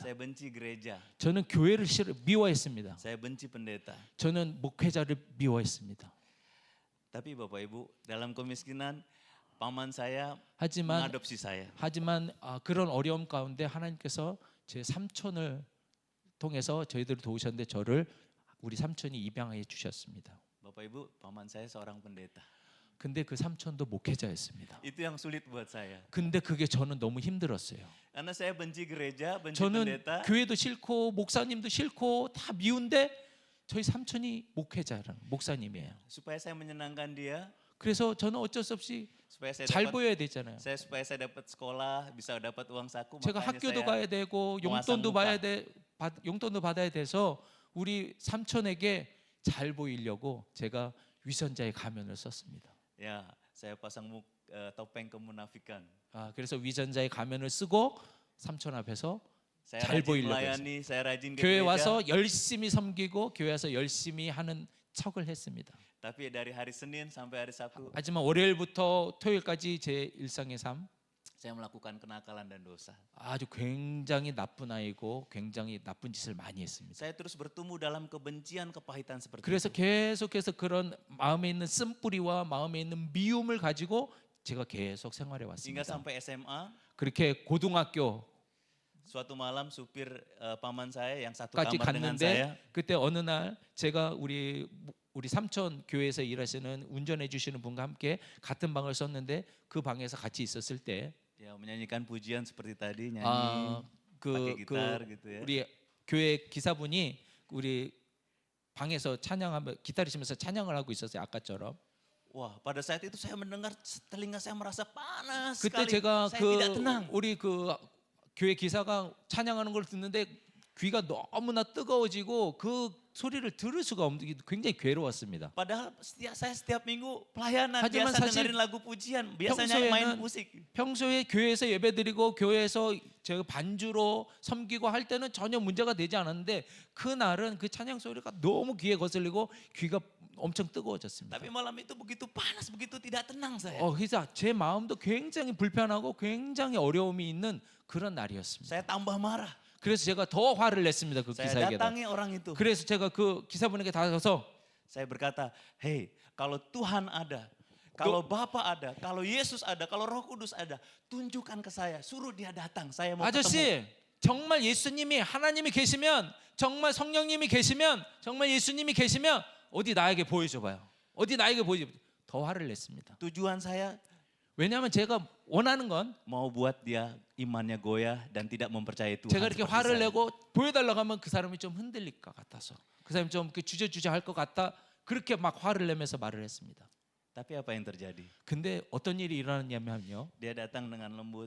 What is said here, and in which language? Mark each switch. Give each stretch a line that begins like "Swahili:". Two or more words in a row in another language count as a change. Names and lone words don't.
Indonesian: Saya benci gereja.
Korean: 저는 교회를 미워했습니다.
Indonesian: Saya benci pendeta.
Korean: 저는 목회자를 미워했습니다.
Indonesian: Tapi Bapak Ibu, dalam kemiskinan paman saya
Korean: 하지만
Indonesian: mengadopsi saya.
Korean: 그런 어려움 가운데 하나님께서 제 삼촌을 통해서 저희들을 도우셨는데 저를 우리 삼촌이 입양해 주셨습니다.
Indonesian: Bapak Ibu, paman saya seorang pendeta.
Korean: 근데 그 삼촌도 목회자였습니다.
Indonesian: Itu yang sulit buat saya.
Korean: 근데 그게 저는 너무 힘들었어요.
Indonesian: Karena saya benci gereja, benci
Korean: 저는
Indonesian: pendeta.
Korean: 교회도 싫고 목사님도 싫고 다 미운데 저희 삼촌이 목사님이에요.
Indonesian: Supaya saya menyenangkan dia,
Korean: 그래서 저는 어쩔 수 없이
Indonesian: supaya saya
Korean: 잘
Indonesian: dapat
Korean: 보여야 되잖아요.
Indonesian: supaya saya dapat sekolah, bisa dapat uang saku,
Korean: 제가
Indonesian: makanya
Korean: 학교도
Indonesian: saya
Korean: 가야 되고
Indonesian: pengasang
Korean: 용돈도
Indonesian: muka.
Korean: 용돈도 받아야 돼서 우리 삼촌에게 잘 보이려고 제가 위선자의 가면을 썼습니다.
Indonesian: Ya, saya pasang topeng kemunafikan.
Korean: 그래서 위선자의 가면을 쓰고 삼촌 앞에서
Indonesian: Saya
Korean: 잘
Indonesian: rajin
Korean: 보이려고
Indonesian: melayani, saya rajin ke
Korean: 교회
Indonesian: gereja.
Korean: 와서 열심히 섬기고 교회 와서 열심히 하는 척을 했습니다.
Indonesian: Tapi dari hari Senin sampai hari Sabtu
Korean: 하지만 월요일부터 토요일까지 제 일상의 삶
Indonesian: saya melakukan kenakalan dan dosa.
Korean: 아주 굉장히 나쁜 아이고 굉장히 나쁜 짓을 많이 했습니다.
Indonesian: Saya terus bertumbuh dalam kebencian, kepahitan seperti
Korean: 그래서
Indonesian: itu.
Korean: 계속해서 그런 마음에 있는 쓴뿌리와 마음에 있는 미움을 가지고 제가 계속 생활해
Indonesian: Hingga
Korean: 왔습니다.
Indonesian: sampai SMA,
Korean: 그렇게 고등학교
Indonesian: suatu malam supir paman saya yang satu
Korean: 까지
Indonesian: kamar dengan saya,
Korean: 갔는데 그때 어느 날 제가 우리 삼촌 교회에서 일하시는 운전해 주시는 분과 함께 같은 방을 썼는데 그 방에서 같이 있었을 때
Indonesian: dia menyanyikan pujian seperti tadi, nyanyi,
Korean: 그
Indonesian: pakai gitar gitu ya.
Korean: 우리 교회 기사분이 우리 방에서 찬양하며 기다리시면서 찬양을 하고 있었어요. 아까처럼.
Indonesian: Wah, pada saat itu saya mendengar telinga saya merasa panas
Korean: 그때
Indonesian: sekali.
Korean: 제가
Indonesian: Saya tidak tenang.
Korean: 우리 교회 기사가 찬양하는 걸 듣는데 귀가 너무나 뜨거워지고 그 소리를 들을 수가 없는 굉장히 괴로웠습니다.
Indonesian: Padahal saya setiap minggu pelayanan
Korean: 하지만
Indonesian: biasa
Korean: 사실
Indonesian: dengerin lagu pujian, biasanya main
Korean: 평소에는
Indonesian: musik.
Korean: 평소에 교회에서 예배드리고 교회에서 제가 반주로 섬기고 할 때는 전혀 문제가 되지 않았는데 그날은 그 찬양 소리가 너무 귀에 거슬리고 귀가 엄청 뜨거워졌습니다.
Indonesian: Tapi malam itu begitu panas, begitu tidak tenang saya.
Korean: 그래서 제 마음도 굉장히 불편하고 굉장히 어려움이 있는 그런 날이었습니다.
Indonesian: Saya tambah marah.
Korean: 그래서 제가 더 화를 냈습니다. 그
Indonesian: Saya
Korean: 기사에게다.
Indonesian: datangi orang itu.
Korean: 그래서 제가 그 기사분에게 다가가서
Indonesian: Saya berkata, "Hei, kalau Tuhan ada, kalau Bapa ada, kalau Yesus ada, kalau Roh Kudus ada, tunjukkan ke saya, suruh dia datang. Saya mau ketemu."
Korean: 아저씨 정말 예수님이 하나님이 계시면 정말 성령님이 계시면 정말 예수님이 계시면 어디 나에게 보여줘봐요. 어디 나에게 보여줘. 더 화를 냈습니다.
Indonesian: Tujuan saya
Korean: 왜냐하면 제가 원하는 건
Indonesian: mau buat dia imannya goyah dan tidak mempercayai Tuhan.
Korean: 제가 이렇게
Indonesian: seperti
Korean: 화를
Indonesian: saya.
Korean: 내고 보여달라고 하면 그 사람이 좀 흔들릴 것 같아서 그 사람이 좀 주저주저 할 것 같다 그렇게 막 화를 내면서 말을 했습니다.
Indonesian: Tapi apa yang terjadi?
Korean: 근데 어떤 일이 일어났냐면요.
Indonesian: Dia datang dengan lembut.